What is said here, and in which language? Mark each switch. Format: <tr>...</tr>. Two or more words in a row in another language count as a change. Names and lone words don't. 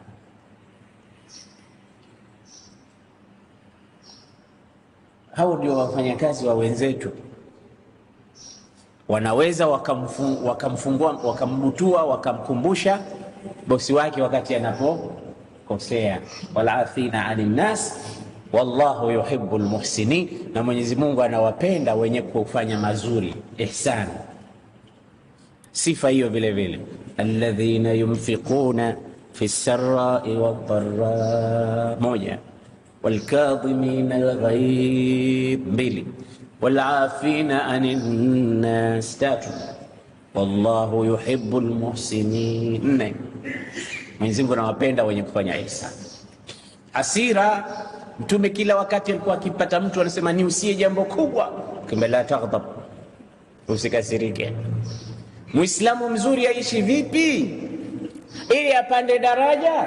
<sw>Hao ndio wafanyakazi wa wenzetu. Wanaweza wakamfungua, wakambutua, wakamkumbusha bosi wake wakati anapokosea.</sw> <ar>والعافين عن الناس والله يحب المحسنين,</ar> <sw>na Mwenyezi Mungu anawapenda wenye kufanya mazuri, ihsan. Sifa hiyo vile vile,</sw> <ar>الذين ينفقون في السراء والضراء,</ar> <sw>moja.</sw> <ar>والكاظمين الغيب, mbili. والعافين عن الناس, tatu. والله يحب المحسنين,</ar> <sw>nne. Mwenyezi Mungu anawapenda wenye kufanya ihsan. Hasira, Mtume kila wakati alikuwa akipata mtu anasema ni usiye jambo kubwa, kumbe</sw> <ar>لا تغضب,</ar> <sw>usikasirike. Muislamu mzuri aishi vipi ili apande daraja?</sw>